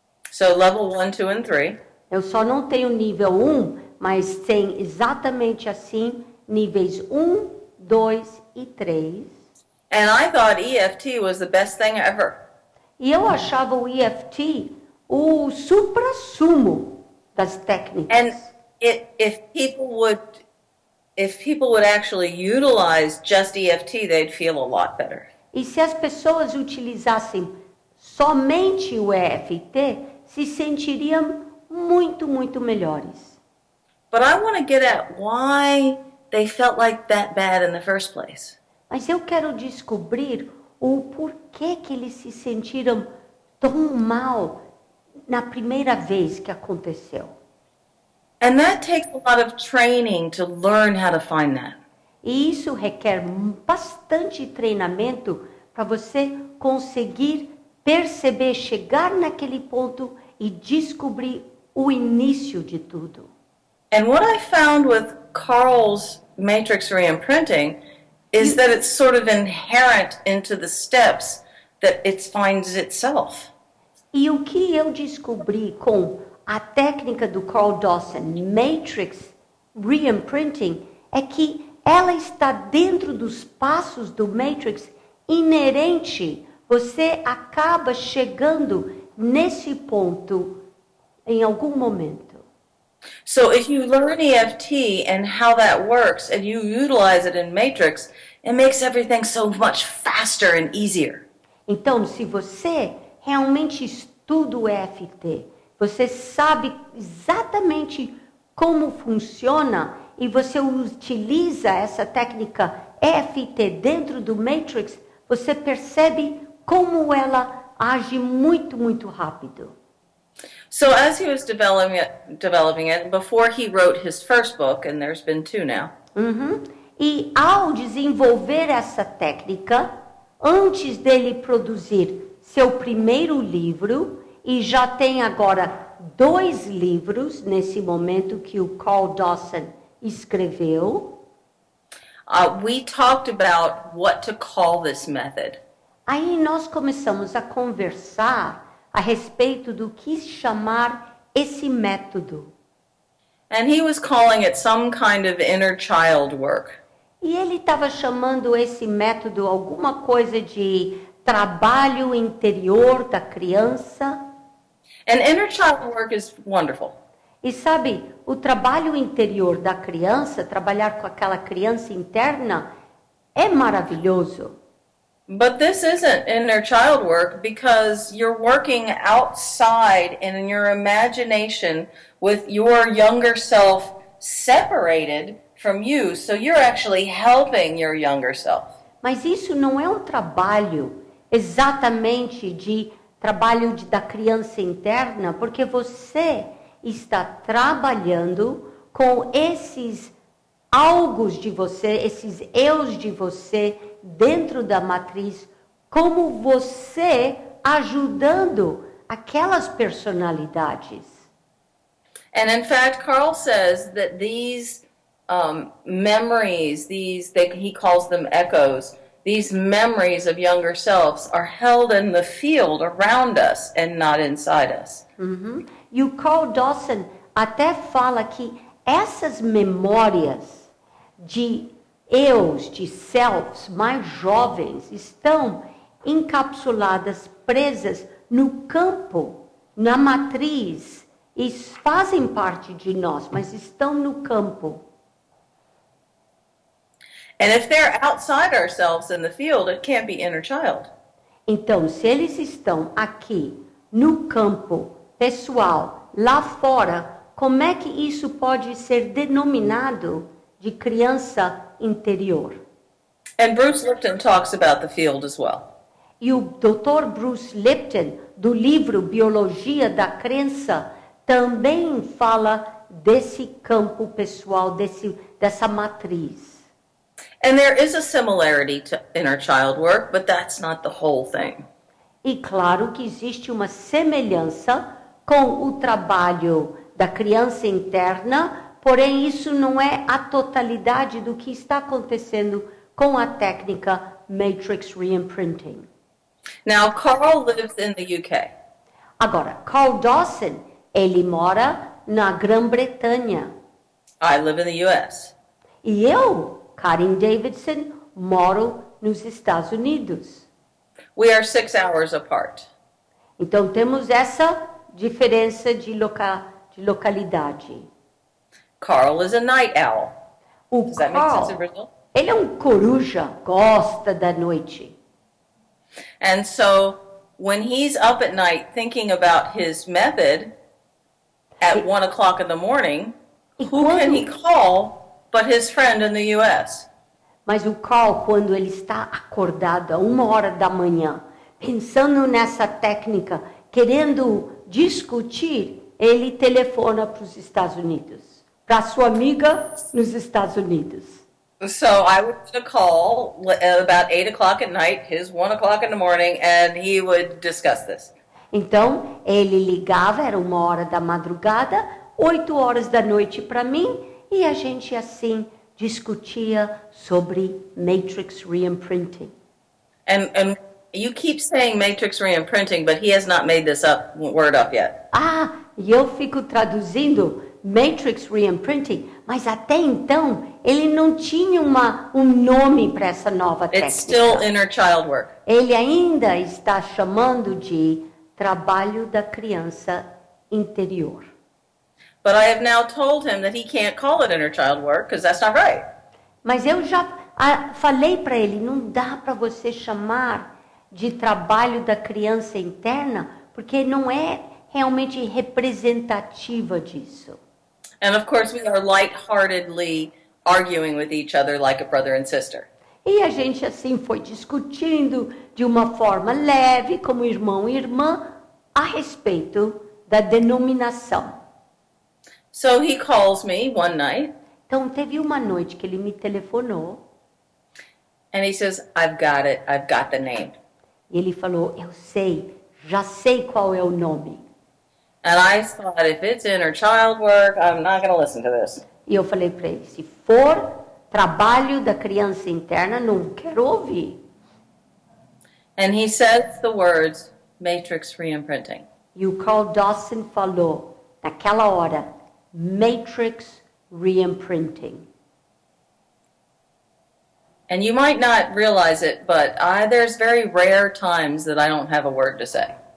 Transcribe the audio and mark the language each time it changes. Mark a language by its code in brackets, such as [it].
[en] So level 1, 2, and 3. [pt] Eu só não tenho nível 1, mas tem exatamente assim, níveis 1, 2 e 3. [en] And I thought EFT was the best thing ever. [pt] E eu achava o EFT o supra-sumo das técnicas. [en] And if people would actually utilize just EFT, they'd feel a lot better. [pt] E se as pessoas utilizassem somente o EFT, se sentiriam muito, muito melhores. [en] But I want to get at why they felt like that bad in the first place. [pt] Mas eu quero descobrir o porquê que eles se sentiram tão mal na primeira vez que aconteceu. [en] And that takes a lot of training to learn how to find that. [pt] E isso requer bastante treinamento para você conseguir perceber, chegar naquele ponto e descobrir o início de tudo. [en] And what I found with Carl's matrix reimprinting is that it's sort of inherent into the steps that it finds itself. [pt] E o que eu descobri com a técnica do Carl Dawson, Matrix Reimprinting, é que ela está dentro dos passos do Matrix inerente. Você acaba chegando nesse ponto em algum momento. [en] So if you learn EFT and how that works and you utilize it in Matrix, it makes everything so much faster and easier. [pt] Então, se você realmente estuda o EFT, você sabe exatamente como funciona e você utiliza essa técnica EFT dentro do Matrix, você percebe como ela age muito, muito rápido. [en] So as he was developing it, before he wrote his first book, and there's been 2 now. [pt] E ao desenvolver essa técnica, antes dele produzir seu primeiro livro, e já tem agora 2 livros nesse momento que o Carl Dawson escreveu, [en] We talked about what to call this method. [pt] aí nós começamos a conversar a respeito do que chamar esse método. [en] And he was calling it some kind of inner child work. [pt] E ele estava chamando esse método alguma coisa de trabalho interior da criança. [en] And inner child work is wonderful. [pt] E sabe, o trabalho interior da criança, trabalhar com aquela criança interna, é maravilhoso. [en] But this isn't inner child work because you're working outside in your imagination with your younger self separated from you. So you're actually helping your younger self. [pt] Mas isso não é um trabalho exatamente de trabalho da criança interna, porque você está trabalhando com esses algos de você, esses eus de você dentro da matriz, como você ajudando aquelas personalidades. [en] And in fact, Carl says that these memories, he calls them echoes, these memories of younger selves are held in the field around us and not inside us. [pt] E o Carl Dawson até fala que essas memórias de eus, de selves mais jovens, estão encapsuladas, presas no campo, na matriz, e fazem parte de nós, mas estão no campo. [en] And if they're outside ourselves in the field, it can't be inner child. [pt] Então, se eles estão aqui, no campo pessoal, lá fora, como é que isso pode ser denominado de criança interior? [en] And Bruce Lipton talks about the field as well. [pt] E o Dr. Bruce Lipton, do livro Biologia da Crença, também fala desse campo pessoal, dessa matriz. [en] And there is a similarity to inner child work, but that's not the whole thing. [pt] E claro que existe uma semelhança com o trabalho da criança interna, porém isso não é a totalidade do que está acontecendo com a técnica Matrix Reimprinting. [en] Now, Carl lives in the UK. [pt] Agora, Carl Dawson, ele mora na Grã-Bretanha. [en] I live in the US. [pt] E eu, Karen Davidson, moro nos Estados Unidos. [en] We are 6 hours apart. [pt] Então temos essa diferença de localidade. [en] Carl is a night owl. [pt] O [en] Does that make [pt] Carl, [en] sense in Brazil? [pt] ele é um coruja, gosta da noite. [en] And so when he's up at night thinking about his method, at 1 o'clock in the morning, [pt] E [en] who can he [pt] quando, [en] call but his friend in the U.S.? [pt] mas o Carl, quando ele está acordado a 1 hora da manhã, pensando nessa técnica, querendo discutir, ele telefona para os Estados Unidos, para sua amiga nos Estados Unidos. [en] So I would get a call at about 8 o'clock at night, his 1 o'clock in the morning, and he would discuss this. [pt] Então, ele ligava, era 1 hora da madrugada, 8 horas da noite para mim, e a gente assim discutia sobre Matrix Reimprinting. [en] And you keep saying matrix reimprinting, but he has not made this word up yet. [pt] Ah, e eu fico traduzindo Matrix Reimprinting, mas até então ele não tinha um nome para essa nova técnica. [en] It's still inner child work. [pt] Ele ainda está chamando de trabalho da criança interior. [en] But I have now told him that he can't call it inner child work because that's not right. [pt] Mas eu já falei para ele, não dá para você chamar de trabalho da criança interna, porque não é realmente representativa disso. [en] And of course, we are lightheartedly arguing with each other like a brother and sister. [pt] E a gente assim foi discutindo de uma forma leve, como irmão e irmã, a respeito da denominação. [en] So he calls me one night [pt] Então teve uma noite que ele me telefonou [en] and he says, I've got the name. [pt] e ele falou, eu sei, já sei qual é o nome. [en] And I thought, if it's inner child work, I'm not going to listen to this. [pt] E eu falei para ele, se for trabalho da criança interna, não quero ouvir. [en] And he says the words, matrix reimprinting. [pt] E o Carl Dawson falou, naquela hora, Matrix Reimprinting. [en] And you might not realize it, but there's very rare times that I don't have a word to say.